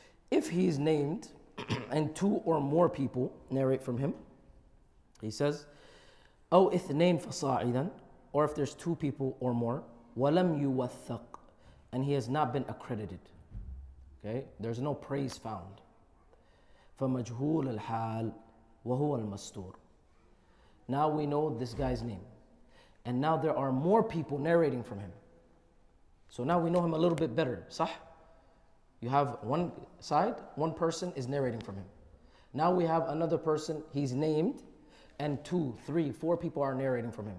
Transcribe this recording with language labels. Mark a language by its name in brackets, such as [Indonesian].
[English] If he is named and two or more people narrate from him, he says, [Arabic] أو اثنين فصاعدا, [English] or if there's two people or more, [Arabic] ولم يوثق, [English] and he has not been accredited. Okay? There's no praise found. [Arabic] فمجهول الحال وهو المستور. [English] Now we know this guy's name. And now there are more people narrating from him. So now we know him a little bit better. Sah? You have one side, one person is narrating from him. Now we have another person, he's named, and 2, 3, 4 people are narrating from him.